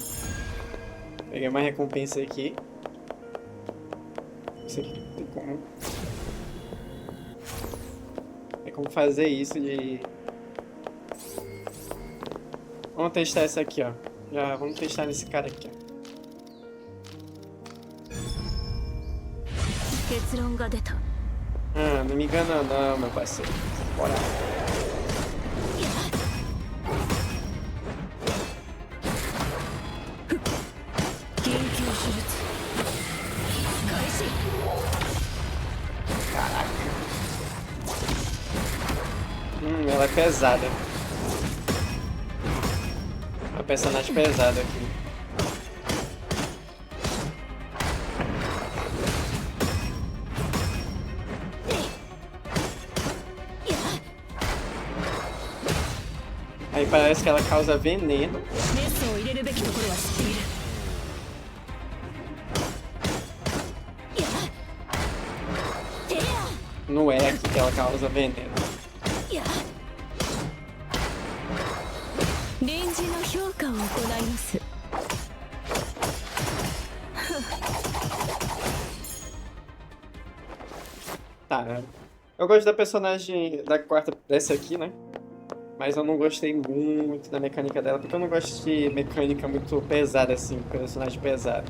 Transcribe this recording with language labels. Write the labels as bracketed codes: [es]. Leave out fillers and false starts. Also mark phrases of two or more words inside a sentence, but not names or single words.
[pt] Peguei uma recompensa aqui. Isso aqui tem como. Tem como fazer isso de. Vamos testar essa aqui, ó. Já vamos testar nesse cara aqui, ó. [ja] 結論が出た。 [pt] Ah, não me engana não, meu parceiro. Bora. Caraca. Ela é pesada. Uma personagem pesada aqui. Aí parece que ela causa veneno. [ja] メスを入れるべきところは知っている。 [pt] Não é aqui que ela causa veneno. [ja] 臨時の評価を行います。 [pt] Tá, eu gosto da personagem da quarta, dessa aqui, né? Mas eu não gostei muito da mecânica dela, porque eu não gosto de mecânica muito pesada assim, personagem pesado.